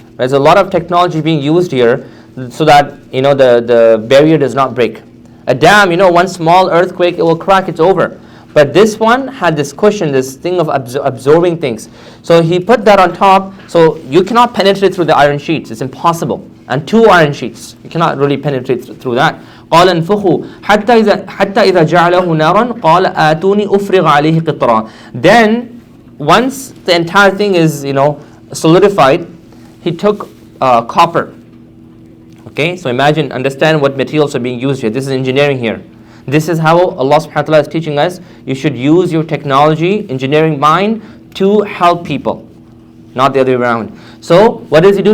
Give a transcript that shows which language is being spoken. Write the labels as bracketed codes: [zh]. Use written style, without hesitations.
[en] There's a lot of technology being used here, so that the barrier does not break. A dam, one small earthquake, it will crack. It's over. But this one had this cushion, this thing of absorbing things. So he put that on top, so you cannot penetrate through the iron sheets. It's impossible. And 2 iron sheets, you cannot really penetrate through that. [ar] قال انفخوا حتى إذا جعله نارا قال آتوني أفرغ عليه قطرا. [en] Then, once the entire thing is solidified, he took copper. Okay, so understand what materials are being used here. This is engineering here. This is how Allah subhanahu wa ta'ala is teaching us. You should use your technology, engineering mind to help people, not the other way around. So what does he do?